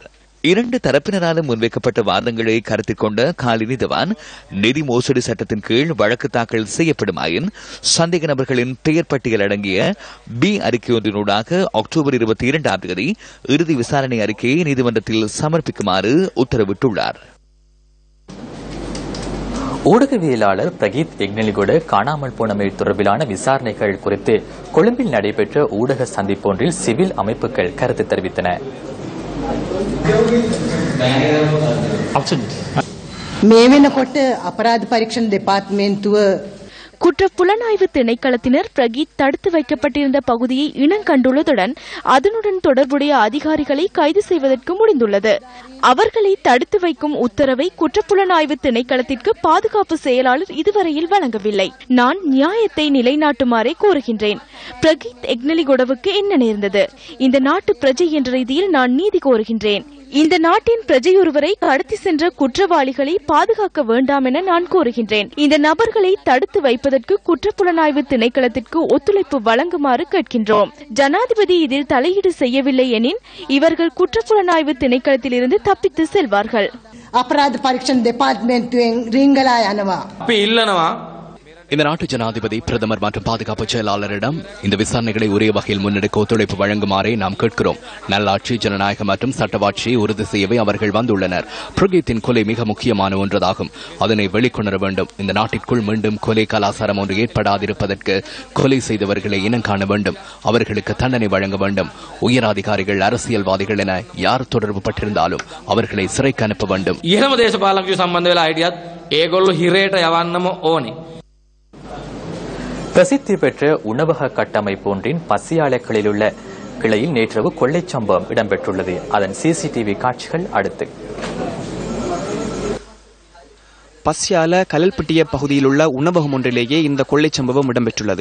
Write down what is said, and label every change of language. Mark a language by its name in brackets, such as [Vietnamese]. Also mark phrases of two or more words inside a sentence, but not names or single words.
[Tamil] 2 தரப்பினராலும் முன்வைக்கப்பட்ட வாதங்களை கருத்தில் கொண்ட காலி நீதவான் நிதி மோசடி சட்டத்தின் கீழ் வழக்கு தாக்கல் செய்யப்படுமாயின் சந்தேக நபர்களின் பெயர் பட்டியல் அடங்கிய பி அறிக்கை ஒன்றினூடாக அக்டோபர் 22ஆம் தேதி இறுதி விசாரணை அறிக்கையை நீதிமன்றத்தில் சமர்ப்பிக்குமாறு உத்தரவிட்டுள்ளார். ஊடகவியலாளர் பிரகீத் எக்னலிகோட காணாமல் போனமை தொடர்பிலான விசாரணைகள் குறித்து கொழும்பில் நடைபெற்ற ஊடக சந்திப்பொன்றில் சிவில் அமைப்புகள் கருத்து தெரிவித்தன. [Sinhala] මේ වෙනකොට අපරාධ පරීක්ෂණ දෙපාර්තමේන්තුව [Tamil] குற்றப்புலனாய்வு திணைக்களத்தினர் பிரகீத் தடுத்து வைக்கப்பட்டிருந்த பகுதியை இனங்கண்டுள்ளதுடன் அதனுடன் தொடர்புடைய அதிகாரிகளை கைது செய்வதற்கு முடிந்துள்ளது. அவர்களை தடுத்து வைக்கும் உத்தரவை குற்றப்புலனாய்வு திணைக்களத்திற்கு பாதுகாப்பு செயலாளர் இதுவரையில் வழங்கவில்லை. நான் நியாயத்தை நிலைநாட்டுமாறே கோருகின்றேன். பிரகீத் எக்னலிகொடவுக்கு என்ன நேர்ந்தது? இந்த நாட்டு பிரஜை என்ற ரீதியில் நான் நீதி கோருகின்றேன். இந்த நாட்டின் பிரஜையொருவரை கடத்தி சென்ற குற்றவாளிகளை பாதுகாக்க வேண்டாம் என நான் கோருகின்றேன். இந்த நபர்களை தடுத்து வைப்பதற்கு குற்றப்புலனாய்வு திணைக்களத்திற்கு ஒத்துழைப்பு வழங்குமாறு கேட்கின்றோம். ஜனாதிபதி இதில் தலையீடு செய்யவில்லை எனின் இவர்கள் குற்றப்புலனாய்வு திணைக்களத்திலிருந்து தப்பித்து செல்வார்கள். [Sinhala] අපරාධ පරීක්ෂණ දෙපාර්තමේන්තුවෙන් රිංගලා යනවා. අපි ඉල්ලනවා [Tamil] இந்த நாட்டு ஜனாதிபதி பிரதமர் மற்றும் பாதுகாப்பு செயலாளரிடம் இந்த விசாரணைகளை உரிய வகையில் முன்னெடுக்க ஒத்துழைப்பு வழங்குமாறே நாம் கேட்கிறோம். நல்லாட்சி, ஜனநாயகம் மற்றும் சட்டவாட்சியை உறுதி செய்யவே அவர்கள் வந்துள்ளனர். பிரகீத்தின் கொலை மிக முக்கியமான ஒன்றதாகும். அதனை வெளிக்கொணர வேண்டும். இந்த நாட்டிற்குள் மீண்டும் கொலை கலாச்சாரம் ஒன்று ஏற்படாதிருப்பதற்கு கொலை செய்தவர்களை இனம் காண வேண்டும். அவர்களுக்கு தண்டனை வழங்க வேண்டும். உயர் அதிகாரிகள், அரசியல்வாதிகள் என யார் தொடர்பு பட்டிருந்தாலும் அவர்களை சிறைக்கு அனுப்ப வேண்டும். [Sinhala] ඉහළම දේශපාලකයෝ සම්බන්ධ වෙලා හිටියත් ඒගොල්ලෝ හිරේට යවන්නම ඕනේ. [Tamil] பிரசித்தி பெற்ற உணவக கட்டமைப்பு ஒன்றின் பசியாலைகளில் உள்ள கிளையில் நேற்றிரவு கொள்ளைச் சம்பவம் இடம்பெற்றுள்ளது. அதன் சிசிடிவி காட்சிகள் அடுத்து. பஸ்யால கலல்பட்டிய பகுதியில் உள்ள உணவகம் ஒன்றிலேயே இந்த கொள்ளை சம்பவம் இடம்பெற்றுள்ளது.